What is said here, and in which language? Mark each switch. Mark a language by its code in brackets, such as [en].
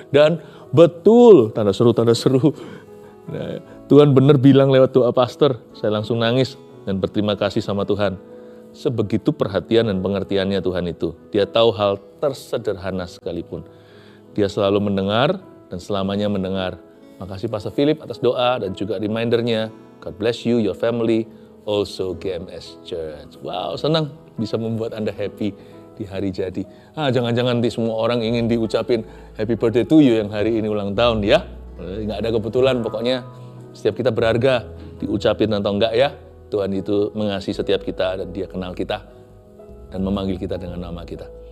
[id] Dan betul, tanda seru. Nah, Tuhan benar bilang lewat doa Pastor, saya langsung nangis dan berterima kasih sama Tuhan. Sebegitu perhatian dan pengertiannya Tuhan itu. Dia tahu hal tersederhana sekalipun. Dia selalu mendengar dan selamanya mendengar. Makasih Pastor Philip atas doa dan juga remindernya. [en] God bless you, your family, also GMS Church. [id] Wow, senang bisa membuat Anda happy di hari jadi. Jangan-jangan nanti semua orang ingin diucapin [en] happy birthday to you [id] yang hari ini ulang tahun ya. Nggak ada kebetulan, pokoknya setiap kita berharga diucapin atau enggak ya. Tuhan itu mengasihi setiap kita dan Dia kenal kita dan memanggil kita dengan nama kita.